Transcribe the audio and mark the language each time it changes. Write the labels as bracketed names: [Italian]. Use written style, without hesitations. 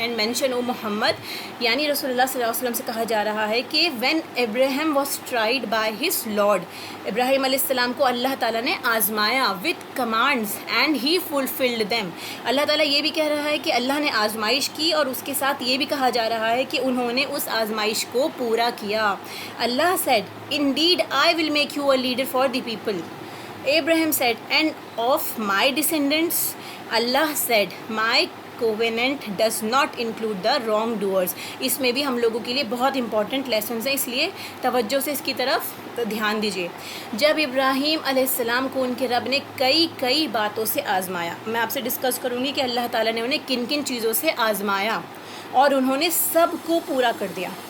[English] and mention O Muhammad, [Urdu] یعنی رسول اللہ صلی اللہ علیہ وسلم سے کہا جا رہا ہے کہ [English] when Ibrahim was tried by his lord, [Urdu] ابراہیم علیہ السلام کو اللہ تعالیٰ نے آزمایا [English] With commands and he fulfilled them. [Urdu] اللہ تعالیٰ یہ بھی کہہ رہا ہے کہ اللہ نے آزمائش کی اور اس کے ساتھ یہ بھی کہا جا رہا ہے کہ انہوں نے اس آزمائش کو پورا کیا. [English] Allah said indeed I will make you a leader for the people. Abraham said and of my descendants. Allah said my covenant does not include the wrongdoers. [Urdu] اس میں بھی ہم لوگوں کے لیے بہت امپورٹنٹ لیسنز ہیں، اس لیے توجہ سے اس کی طرف دھیان دیجیے. جب ابراہیم علیہ السلام کو ان کے رب نے کئی باتوں سے آزمایا، میں آپ سے ڈسکس کروں گی کہ اللہ تعالیٰ نے انہیں کن کن چیزوں سے آزمایا اور انہوں نے سب کو پورا کر دیا.